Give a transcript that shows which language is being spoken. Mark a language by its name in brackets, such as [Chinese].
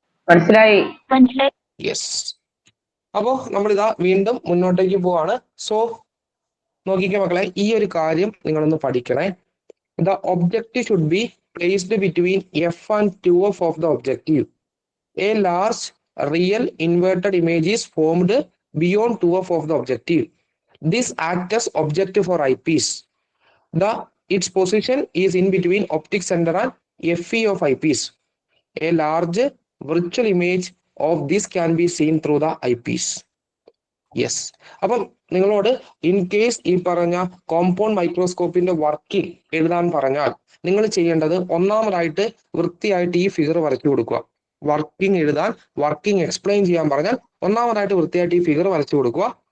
[Malayalam] മനസ്സിലായി. [English] Yes. [Malayalam] അപ്പോ നമ്മളിതാ വീണ്ടും മുന്നോട്ടേക്ക് പോവാണ്. സോ നോക്കിക്കേ മക്കളെ, ഈ ഒരു കാര്യം നിങ്ങളൊന്ന് പഠിക്കണേ. [English] The objective should be placed between F and 2f of the objective. A large real inverted image is formed beyond 2f of the objective. This acts as objective for eyepiece. Its position is in between optic center and FE of eyepiece. A large virtual image of this can be seen through the eyepiece. Yes. [Malayalam] അപ്പം നിങ്ങളോട് in case ഈ പറഞ്ഞ compound മൈക്രോസ്കോപ്പിന്റെ working എഴുതാൻ പറഞ്ഞാൽ നിങ്ങൾ ചെയ്യേണ്ടത് ഒന്നാമതായിട്ട് വൃത്തിയായിട്ട് ഈ ഫിഗർ വരച്ചു കൊടുക്കുക. വർക്കിംഗ് എഴുതാൻ, വർക്കിംഗ് എക്സ്പ്ലെയിൻ ചെയ്യാൻ പറഞ്ഞാൽ ഒന്നാമതായിട്ട് വൃത്തിയായിട്ട് ഈ ഫിഗർ വരച്ചു കൊടുക്കുക.